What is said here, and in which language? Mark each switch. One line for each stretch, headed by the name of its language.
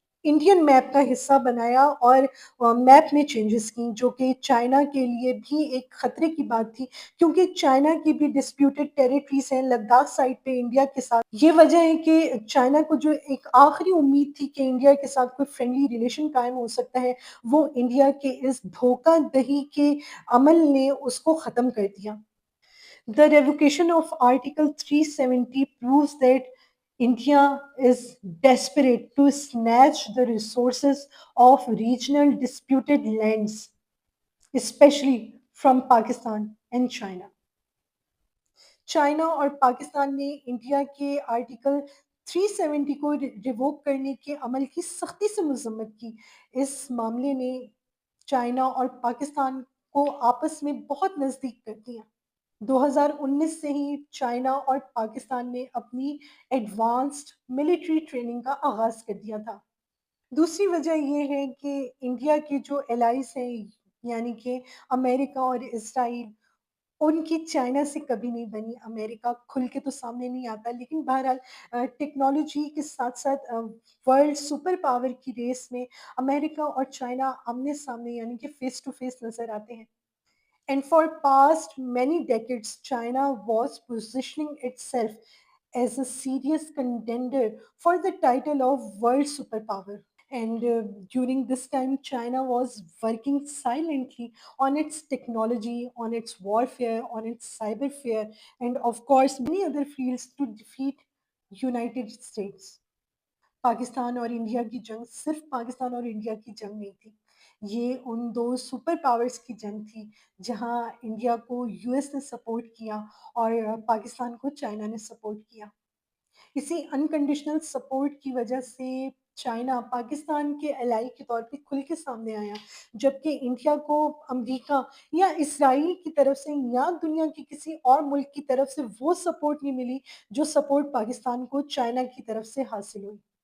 Urdu: Indian map کا حصہ بنایا اور میپ میں چینجز کی، جو کہ چائنا کے لیے بھی ایک خطرے کی بات تھی، کیونکہ چائنا کی بھی ڈسپیوٹڈ ٹیریٹریز ہیں لداخ سائڈ پہ انڈیا کے ساتھ. یہ وجہ ہے کہ چائنا کو جو ایک آخری امید تھی کہ انڈیا کے ساتھ کوئی فرینڈلی ریلیشن قائم ہو سکتا ہے، وہ انڈیا کے اس دھوکہ دہی کے عمل نے اس کو ختم کر دیا.
English: The revocation of Article 370 proves that India is desperate to snatch the resources of regional disputed lands, especially from Pakistan and China.
Urdu: China اور پاکستان نے انڈیا کے آرٹیکل 370 کو ریووک کرنے کے عمل کی سختی سے مذمت کی. اس معاملے نے چائنا اور پاکستان کو آپس میں بہت نزدیک کر دیا. 2019 سے ہی چائنا اور پاکستان نے اپنی ایڈوانسڈ ملٹری ٹریننگ کا آغاز کر دیا تھا. دوسری وجہ یہ ہے کہ انڈیا کے جو الائز ہیں یعنی کہ امریکہ اور اسرائیل، ان کی چائنا سے کبھی نہیں بنی. امریکہ کھل کے تو سامنے نہیں آتا، لیکن بہرحال ٹیکنالوجی کے ساتھ ساتھ ورلڈ سپر پاور کی ریس میں امریکہ اور چائنا آمنے سامنے یعنی کہ فیس ٹو فیس نظر آتے ہیں.
English: And for past many decades, China was positioning itself as a serious contender for the title of world superpower. And during this time, China was working silently on its technology, on its warfare, on its cyberfare, and of course, many other fields to defeat United States.
Urdu: Pakistan اور India کی جنگ صرف پاکستان اور India کی جنگ نہیں تھی، یہ ان دو سپر پاورز کی جنگ تھی جہاں انڈیا کو یو ایس نے سپورٹ کیا اور پاکستان کو چائنا نے سپورٹ کیا. اسی انکنڈیشنل سپورٹ کی وجہ سے چائنا پاکستان کے الائی کے طور پہ کھل کے سامنے آیا، جبکہ انڈیا کو امریکہ یا اسرائیل کی طرف سے یا دنیا کے کسی اور ملک کی طرف سے وہ سپورٹ نہیں ملی جو سپورٹ پاکستان کو چائنا کی طرف سے حاصل ہوئی.